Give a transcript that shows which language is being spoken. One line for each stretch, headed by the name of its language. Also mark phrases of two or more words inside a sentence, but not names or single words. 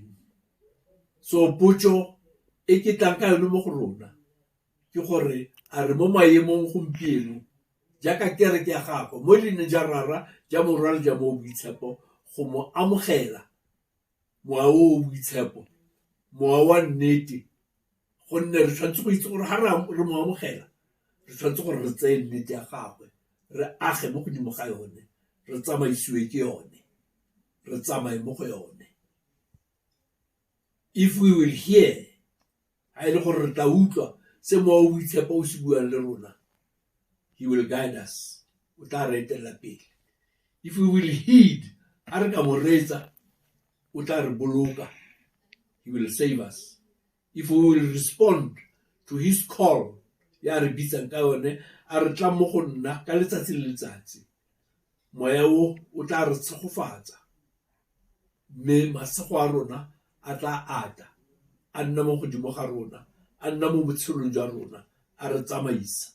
Tswana: So potso e ke tlang ka yone mo go rona ke gore a re mo maemong gompieno jaaka kereke ya gagwe mo leine ja rara ja morwalo ja mo boitshepo go mo amogela mowa o boitshepo, mowa wa nnete, gonne re tshwanetse go itse gore ga re mo amogela re tshwanetse gore re tseye nnete ya gagwe re age mo godimo ga yone, re tsamaisiwe ke yone, re tsamaye mo go yone.
English: If we will hear,
Tswana: ha ile gore re tla utlwa se mowa o boitshepo o se buang le rona,
English: he will guide us,
Tswana: o tla re etela pele.
English: If we will heed,
Tswana: a re ka mo reetsa, o tla re boloka,
English: he will save us. If we will respond to his call,
Tswana: ya re bitsang ka yone, a re tla mo go nna ka letsatsi le letsatsi, moya o tla re tshegofatsa, mme masego a rona a tla ata, a nna mo godimo ga rona, a nna mo botshelong jwa rona, a re tsamaisa.